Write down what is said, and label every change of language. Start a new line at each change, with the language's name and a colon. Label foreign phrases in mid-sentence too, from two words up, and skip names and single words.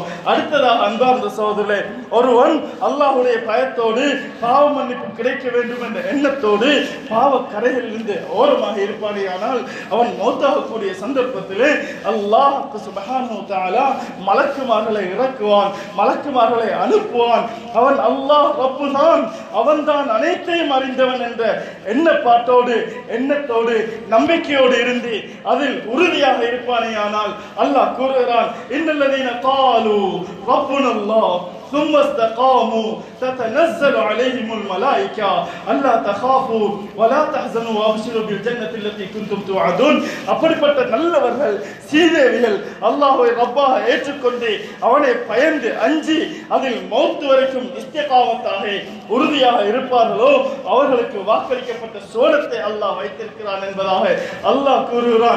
Tamil: அடுத்ததாக அன்பார்ந்த சகோதரர்களே, ஒருவன் அல்லாஹ்வுடைய பயத்தோடு பாவ மன்னிப்பு கிடைக்க வேண்டும் என்ற எண்ணத்தோடு பாவ கரைகளிலிருந்து ஓரமாக இருப்பானேயானால் அவன் மௌத்தாகக்கூடிய சந்தர்ப்பத்திலே அல்லாஹ்
Arabic: سبحانه وتعالى
Tamil: மலக்குமார்களை இறக்குவான், மலக்குமார்களை அனுப்புவான். அவன் அல்லாஹ் ரப்பு தான், அவன்தான் அனைத்தையும் அறிந்தவன் என்ற எண்ணப்பாட்டோடு எண்ணத்தோடு நம்பிக்கையோடு இருந்து அதில் உறுதியாக இருப்பானேயானால் அல்லாஹ் கூறுகிறான்,
Arabic: إن الذين قالوا ربنا الله ثم استقاموا تتنزل عليهم الملائكة ألا تخافوا ولا تحزنوا وابشروا بالجنة التي كنتم توعدون.
Tamil: அப்படிப்பட்ட நல்லவர்கள் சீதேவிகள் அல்லாஹ்வை ரப்பாக ஏற்றுக்கொண்டு அவனை பயந்து அஞ்சி அதில் மௌத் வரைக்கும் இஸ்திகாமத்தாக உறுதியாக இருப்பார்களோ அவர்களுக்கு வாக்களிக்கப்பட்ட சோனத்தை அல்லாஹ் வைத்திருக்கிறான் என்பதாக அல்லாஹ் கூறுகிறான்.